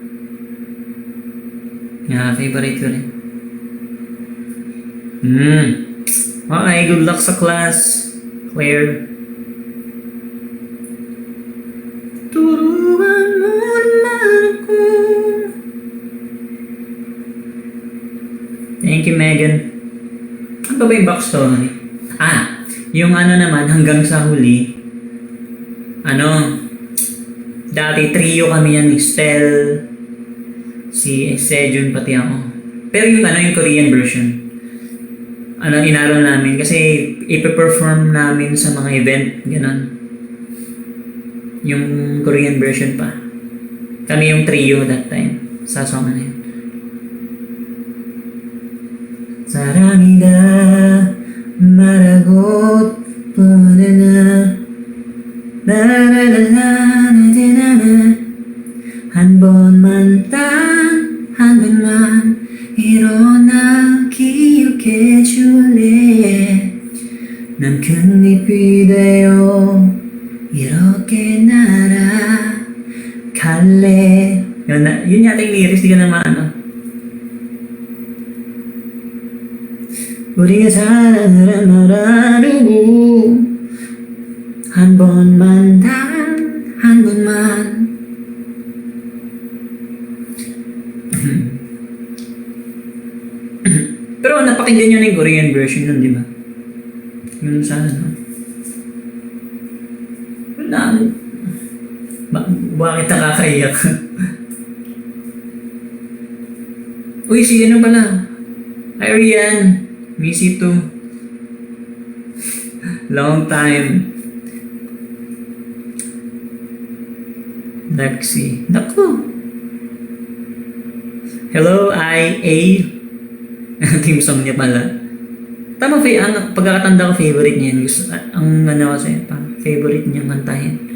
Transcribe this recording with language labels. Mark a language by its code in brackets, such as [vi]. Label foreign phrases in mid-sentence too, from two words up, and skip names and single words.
[tl] Favorite ko rin. Okay, [en] good luck [tl] sa class, Claire. Turuan mo naman ako. [en] Thank you, Megan. [tl] Ano ba yung backstory? Yung naman, hanggang sa huli, dati trio kami yan ni Stel, si Sejun, pati ako. Pero yung Korean version, inaro namin kasi ipe-perform namin sa mga event, gano'n. Yung Korean version pa. Kami yung trio [en] that time, [tl] sa song na yun. [ko] 사랑이다 말하고 뻔해나 나라라라라라라라 한 번만 단 한 번만 일어나 기억해 줄래 난 큰 잎이 되어 이렇게 날아갈래. [tl] Yun yata yung lyrics, di ka naman [ko] 우리가 사랑을 한 말하고 한 번만 단 한 번만 [tl] pero napakinggan nyo na yung Korean version nun, di ba? Yung sa bakit nakakaiyak? Uy, si pala? [en] Ariane, miss you too. Long time. [tl] Lexi. Naku. [en] Hello, IA. [tl] Team song niya pala. Tama, pagkakatanda ko favorite niya. Ang kasi, favorite niya kantahin.